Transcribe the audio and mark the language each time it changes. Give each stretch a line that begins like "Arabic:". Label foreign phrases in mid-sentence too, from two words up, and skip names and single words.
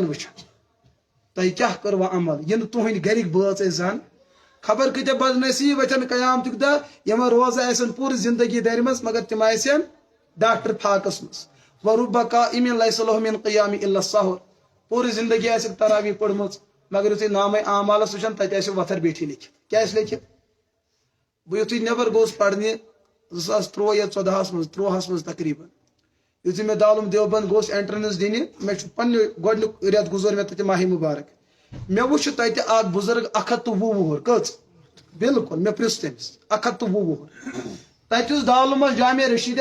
Kashmiri: وٕچھان تۄہہِ کیاہ کٔروا عمل یہِ نہٕ تُہنٛدۍ گرِکۍ بٲژ ٲسۍ زن خبر کۭتیاہ بد نصیٖب وتھن قیامتٕکۍ دۄہ یمن روزٕ آسن پوٗرٕ زندگی دَرِ منٛز مگر تِم آسن ڈاکٹر فاقس منٛز
Arabic: ورُبَ قائم لیس له من قیام الا السحر
Kashmiri: پوٗرٕ زندگی آسکھ تراویح پٔرمٕژ مگر یُتھُے نامے اعمالس وٕچھن تتہِ آسہِ وتھر بیٹھی لیکھِتھ کیاہ آسہِ لیکھِتھ بہٕ یُتھُے نٮ۪بر گوٚوُس پرنہِ 2013 یا 14 منٛز تقریٖبن یُتھُے مےٚ دارالعلوم دیوبند گوٚوُس اینٹرنس دِنہِ مےٚ چھُ پننہِ گۄڈنیُک رٮ۪تھ گُزور مےٚ تتہِ ماہ مبارک مےٚ وٕچھ تتہِ اکھ بُزرگ 120 وُہُر کٔژ بالکل مےٚ پرٛژھ تٔمِس 120 وُہُر تتہِ یُس دارالعلوم منٛز جامع رشیٖدیا